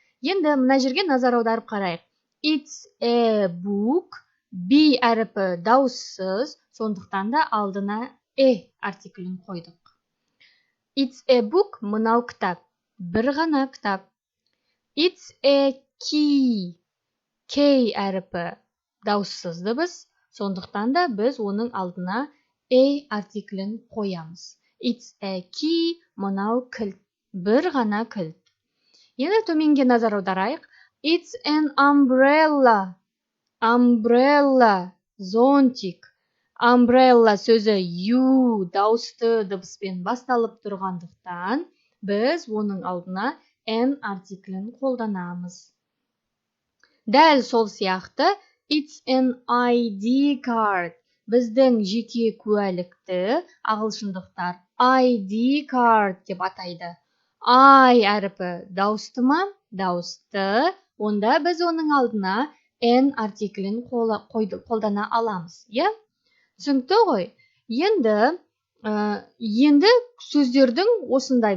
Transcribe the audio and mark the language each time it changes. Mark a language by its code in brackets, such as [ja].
[kk] Енді мына жерге назар аударып қарайық. [en] It's a book. [kk] B әріпі дауыссыз, сондықтан да алдына артиклін қойдық. [en] It's a book, [kk] мынау кітап. Бір ғана кітап. [en] It's a key. [kk] K әріпі дауыссыз дыбыс, сондықтан да біз оның алдына артиклін қоямыз. [en] It's a key, [kk] мынау кілт. Бір ғана кілт. Енді төменге назар аударайық. [en] It's an umbrella. [kk] Umbrella, зонтик. Umbrella сөзі U дауысты дыбыспен басталып тұрғандықтан, біз оның алдына n артиклін қолданамыз. Дәл сол сияқты [en] it's an ID card. [kk] Біздің жеке куәлікті ағылшындықтар ID card деп атайды. I әріпі дауысты ма? Дауысты. Онда біз оның алдына n артиклін қолдана аламыз. Түсінікті ғой? Енді сөздердің осындай.